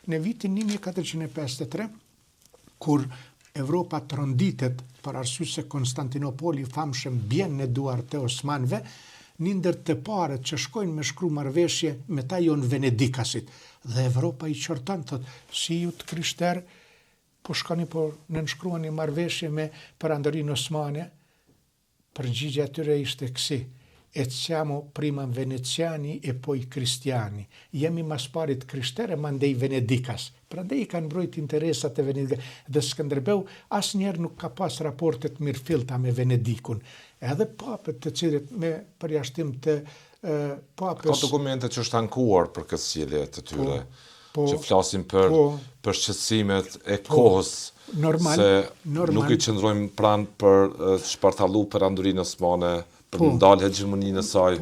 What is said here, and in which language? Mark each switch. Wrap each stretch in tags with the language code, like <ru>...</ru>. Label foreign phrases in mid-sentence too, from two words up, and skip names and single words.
<sq>në vitin 1453, kur Evropa tronditet për arsye se Konstantinopoli famshëm bjen në duart e Osmanëve, një ndër të parët që shkojnë me shkru marrëveshje me ta jonë Venedikasit. Dhe Evropa i qorton, thot, si ju të krishterë, po shkoni po në nënshkruani marrëveshje me Perandorin Osmane, përgjigja atyre ishte kësi:</sq> <it>et siamo prima veneziani e poi cristiani.</it> <sq>Jemi mas parit krishterë, mandej Venedikas. Prandaj i kanë mbrojt interesat e Venedikas. Dhe Skënderbeu asnjëherë nuk ka pas raportet mirëfillta me Venedikun. Edhe papët të cilët me përjashtim të papës... Ka dokumente që është ankuar për këtë sjellje të tyre, që flasin për shqetësimet e kohës, se nuk i qëndrojmë pranë për shpartallu Perandorinë Osmane, për ndalë hegemoninë e saj.</sq>